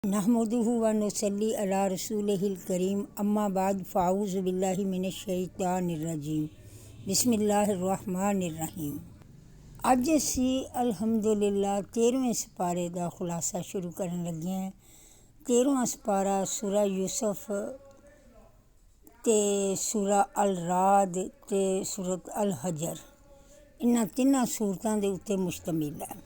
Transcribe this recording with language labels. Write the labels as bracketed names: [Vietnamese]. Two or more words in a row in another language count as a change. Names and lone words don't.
[Arabic] نحمده ونصلي على رسوله الكريم أما بعد فأعوذ بالله من الشيطان الرجيم بسم الله الرحمن الرحيم. [Punjabi] اج اسی الحمدللہ 13ویں سپارے کا خلاصہ شروع کرن لگے ہیں. 13واں سپارہ سورہ یوسف تے سورہ الرعد تے سورۃ الحجر، انہاں تنہاں سورتاں دے اتے مشتمل ہے.